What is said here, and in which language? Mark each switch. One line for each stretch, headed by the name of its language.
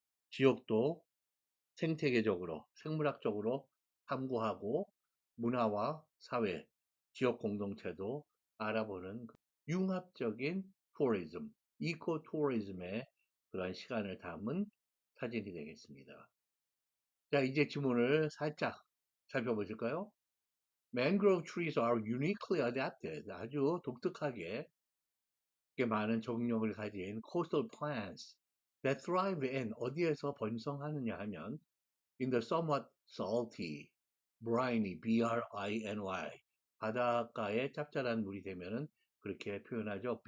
Korean: 지역도 생태계적으로, 생물학적으로 탐구하고 문화와 사회, 지역 공동체도 알아보는 융합적인 투어리즘, 이코 투어리즘의 그런 시간을 담은 사진이 되겠습니다. 자, 이제 지문을 살짝 살펴보실까요?
English: Mangrove trees are uniquely adapted.
Korean: 아주 독특하게 많은 적용력을 가진
English: coastal plants that thrive in
Korean: 어디에서 번성하느냐 하면
English: in the somewhat salty, briny, B-R-I-N-Y
Korean: 바닷가의 짭짤한 물이 되면은 그렇게 표현하죠.